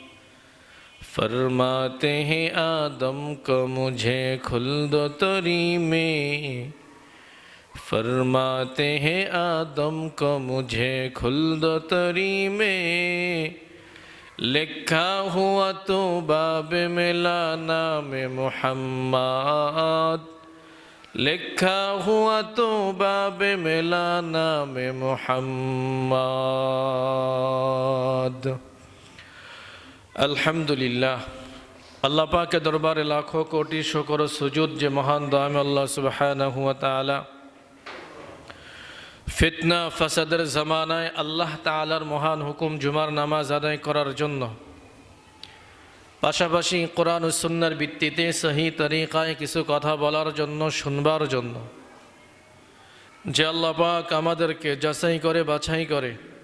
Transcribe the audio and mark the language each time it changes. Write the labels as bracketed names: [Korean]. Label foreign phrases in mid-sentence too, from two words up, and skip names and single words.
[Urdu] فرماتے ہیں آدم کو مجھے خلد و تری میں، فرماتے ہیں آدم کو مجھے خلد و تری میں، لکھا ہوا تو باب ملا نام محمد، لکھا ہوا تو باب ملا نام محمد. [Bangla] আলহামদুলিল্লাহ, আল্লাহ পাকের দরবারে লাখো কোটি শুকর ও সুজুদ যে মহান দয়াময় আল্লাহ [Arabic] سبحانه وتعالى [Bangla] ফিতনা ফাসাদের জামানায় আল্লাহ তাআলার মহান হুকুম জুমার নামাজ আদায় করার জন্য, পাশাপাশি কোরআন ও সুন্নাহর ভিত্তিতে সহি তরিকায় কিছু কথা বলার জন্য, শুনবার জন্য যে আল্লাহ পাক আমাদেরকে যাচাই করে বাছাই করে